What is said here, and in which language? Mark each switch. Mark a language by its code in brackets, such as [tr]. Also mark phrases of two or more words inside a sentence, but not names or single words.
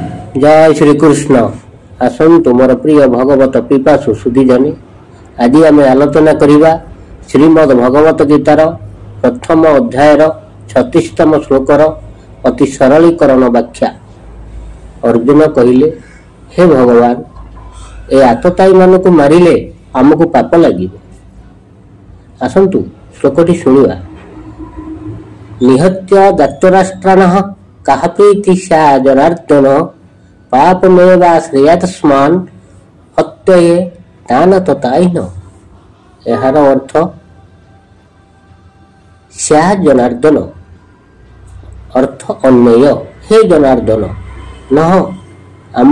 [or] ଜୟ ଶ୍ରୀ କୃଷ୍ଣ। ଆସନ୍ତୁ ମୋର ପ୍ରିୟ ଭଗବତ ପିପାସୁ ସୁଧୀଜନେ, ଆଜି ଆମେ ଆଲୋଚନା କରିବା ଶ୍ରୀମଦ୍ ଭଗବତ ଗୀତାର ପ୍ରଥମ ଅଧ୍ୟାୟର 36ତମ ଶ୍ଳୋକର ଅତି ସରଳୀକରଣ ବ୍ୟାଖ୍ୟା। ଅର୍ଜୁନ କହିଲେ, ହେ ଭଗବାନ, ଏ ଆତତାୟୀ ମାନଙ୍କୁ ମାରିଲେ ଆମକୁ ପାପ ଲାଗେ। ଆସନ୍ତୁ ଶ୍ଳୋକଟି ଶୁଣ। [sa] निहत्य दातराष्ट्राणः कः प्रीति स्या जनार्दन, पापमेवा श्रेयात्स्मान् हत्ये तान तताइन। [or] ଏହାର ଅର୍ଥ [sa] स्या जनार्दन [or] ଅର୍ଥ ଅନ୍ୱୟ, ହେ ଜନାର୍ଦ୍ଦନ ନ ଆମ୍ଭ